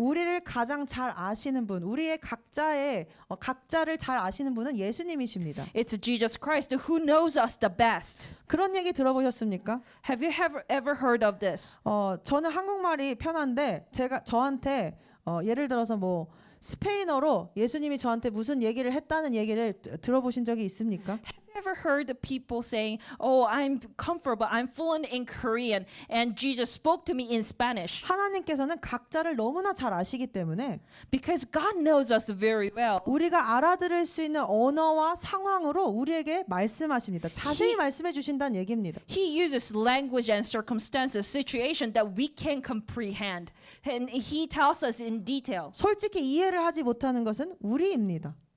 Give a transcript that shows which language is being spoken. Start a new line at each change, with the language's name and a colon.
Korean: 우리를 가장 잘 아시는 분, 우리의 각자를 잘 아시는 분은 예수님이십니다.
English: It's Jesus Christ who knows us the best.
Korean: 그런 얘기 들어보셨습니까?
English: Have you ever heard of this?
Korean: 저는 한국말이 편한데 저한테 예를 들어서 뭐 스페인어로 예수님이 저한테 무슨 얘기를 했다는 얘기를 들어보신 적이 있습니까?
English: Have you ever heard the people saying, "Oh, I'm comfortable. I'm fluent in Korean, and Jesus spoke to me in Spanish."
Korean: 하나님께서는 각자를 너무나 잘 아시기 때문에
English: Because God knows us very well.
Korean: 우리가 알아들을 수 있는 언어와 상황으로 우리에게 말씀하십니다. 자세히 말씀해 주신다는 얘기입니다.
English: He uses language and circumstances, situation that we can comprehend, and He tells us in detail.
Korean: 솔직히 이해를 하지 못하는 것은 우리입니다.